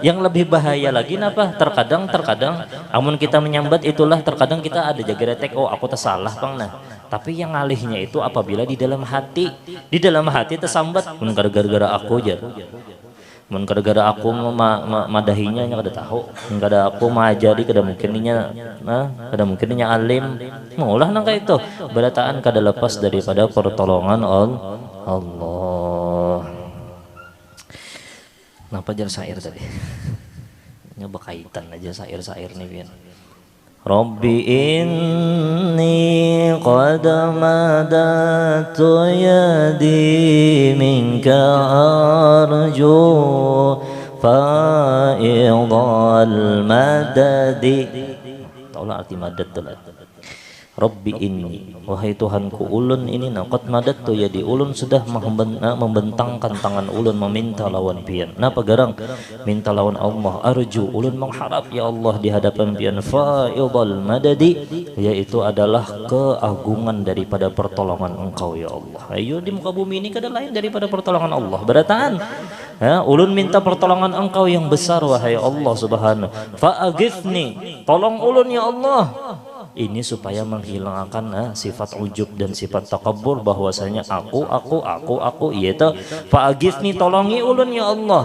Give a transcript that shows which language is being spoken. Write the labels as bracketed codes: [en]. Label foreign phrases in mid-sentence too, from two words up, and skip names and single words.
[bjn] Yang lebih bahaya lagi napa terkadang amun kita menyambat itulah terkadang kita ada jaga retek, oh aku tersalah bang tapi yang ngalihnya itu apabila di dalam hati tersambat, mun gara-gara aku aja, mun gara-gara aku madahinya nya kada tahu, mun kada aku majari kada mungkin nya alim maulah nang kayak itu. Berataan kada lepas daripada pertolongan Allah. Kenapa jar syair tadi? Nya berkaitan aja syair nih Bian. [ar] رب إني قد مددت يدي منك أرجو فيض المدد. [bjn] Taulah arti madad tuh. [ar] رب إني, [bjn] wahai Tuhanku, ulun ini [ar] قد مددت يدي, [bjn] ulun sudah membentangkan tangan ulun meminta lawan pian. Napa garang minta lawan Allah? Arju, ulun mengharap ya Allah di hadapan pian [ar] فيض المدد, [id] yaitu adalah keagungan daripada pertolongan Engkau ya Allah. [bjn] Ayo di muka bumi ini kada lain daripada pertolongan Allah. Berataan ulun minta pertolongan Engkau yang besar wahai Allah Subhanahu. Fa'aghithni, tolong ulun ya Allah. Ini supaya menghilangkan sifat ujub dan sifat takabur, bahwasanya aku itu fa'aghithni, tolongi ulun ya Allah.